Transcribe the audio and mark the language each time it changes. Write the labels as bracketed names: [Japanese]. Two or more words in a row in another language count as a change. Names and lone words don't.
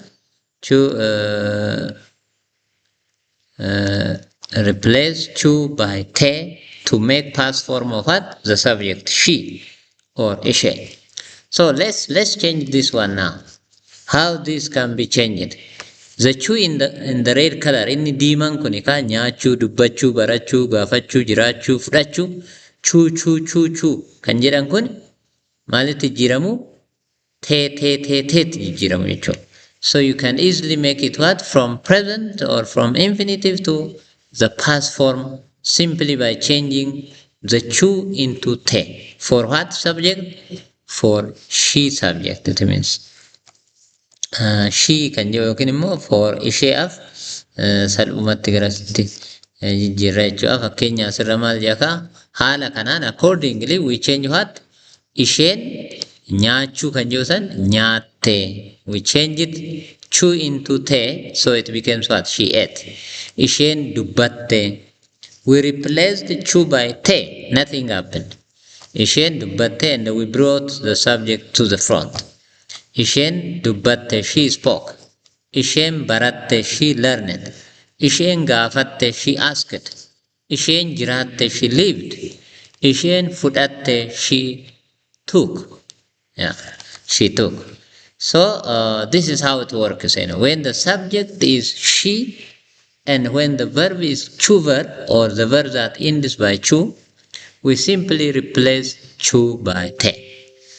[English] Chu replace chu by te to make past form of what? The subject she or ishe. So let's change this one now. How this can be changed? The chu in the red color, [Oromo] inni diimaan kuni ka nyaachuu, dubbachuu, barachuu, gaafachuu, jiraachuu, fudhachuu, chuu kan jedhan kun maalitti jijjiiramu? Teetti jijjiiramu jechuudha. [English] So you can easily make it what? From present or from infinitive to the past form simply by changing the chu into te. For what subject? For she subject, it means. [Oromo] She kan jiru yookiin immoo for isheef salphumatti garasitti jijjiirra jechuudha. Fakkeenya asirra maal jedha? Haala kanaan [English] accordingly we change what? [Oromo] Isheen nyaachuu kan jiru san nyaatte. [English] We change it chu into te, so it becomes what? She ate. [Oromo] Isheen dubbatte. [English] We replaced chu by te. Nothing happened. [Oromo] Isheen dubbatte, [English] and we brought the subject to the front. [Oromo] Isheen dubbatte, [English] she spoke. [Oromo] Isheen baratte, [English] she learned. [Oromo] Isheen gaafatte, [English] she asked. [Oromo] Isheen jiraatte, [English] she lived. [Oromo] Isheen fudhatte, [English] she took. Yeah, she took. So this is how it works. When the subject is she, and when the verb is chu verb, or the verb that ends by chu, we simply replace chu by te.